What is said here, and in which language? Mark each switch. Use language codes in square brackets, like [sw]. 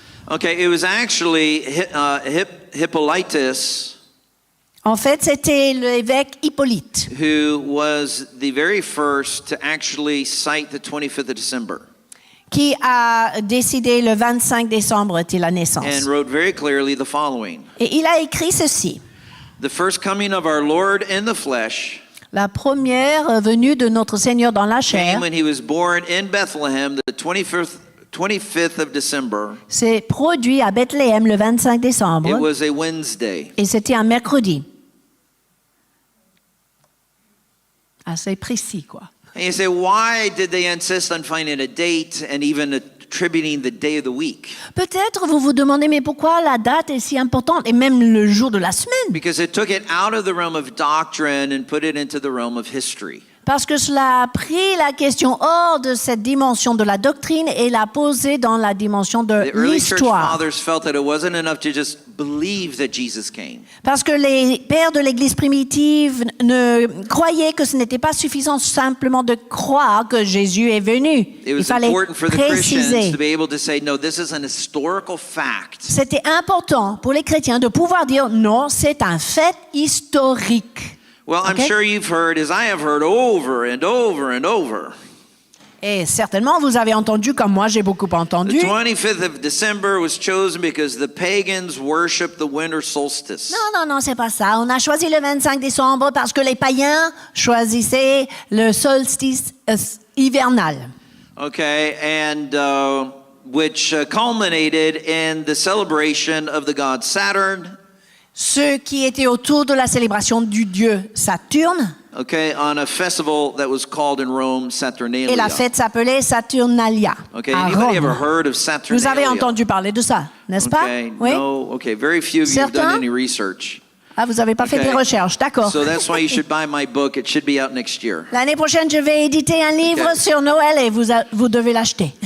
[en] Okay, it was actually Hippolytus [fr] En fait, c'était l'évêque Hippolyte [en] who was the very first to actually cite the 25th of December [fr] qui a décidé le 25 décembre était la naissance. [en] and wrote very clearly the following. [fr] Et il a écrit ceci. [en] The first coming of our Lord in the flesh [fr] La première venue de notre Seigneur dans la chair [en] came when he was born in Bethlehem the 25th of December. [fr] s'est produit à Bethléem le 25 [en] It [fr] décembre [en] was a Wednesday. [fr] et c'était un mercredi. Assez précis, quoi. [en] And you say, why did they insist on finding a date and even attributing the day of the week? [fr] Peut-être vous vous demandez, mais pourquoi la date est si importante et même le jour de la semaine? [en] Because it took it out of the realm of doctrine and put it into the realm of history. [fr] Parce que cela a pris la question hors de cette dimension de la doctrine et l'a posée dans la dimension de [en] The early church [fr] l'histoire. [en] fathers felt that it wasn't enough to just believe that Jesus came. [fr] Parce que les pères de l'Église primitive ne croyaient que ce n'était pas suffisant simplement de croire que Jésus est venu. [en] It [fr] Il [en] was [fr] fallait [en] important for the Christians [fr] préciser. [en] to be able to say, no, this is an historical fact. [fr] C'était important pour les chrétiens de pouvoir dire non, c'est un fait historique. [en] Well, I'm Okay. sure you've heard, as I have heard over and over and over, [fr] Et certainement, vous avez entendu, comme moi, j'ai beaucoup entendu. [en] the 25th of December was chosen because the pagans worship the winter solstice. [fr] Non, c'est pas ça. On a choisi le 25 décembre parce que les païens choisissaient le solstice hivernal. [en] Okay, and which culminated in the celebration of the god Saturn, [fr] Ceux qui étaient autour de la célébration du dieu Saturne, [en] okay, on a festival that was called in Rome Saturnalia. [fr] et la fête s'appelait Saturnalia [en] Okay, [fr] à [en] anybody ever [fr] Rome. [en] heard of Saturnalia? [fr] Vous avez entendu parler de ça, n'est-ce pas? [en] Okay, [fr] Oui. [en] no, okay, very few of you have [fr] Certains? [en] done any research. [fr] Ah, vous n'avez pas fait [en] Okay. [fr] des recherches, d'accord. [en] So that's why you should buy my book. It should be out next year. [fr] L'année prochaine, je vais éditer un livre [en] Okay. [fr] sur Noël et vous devez l'acheter.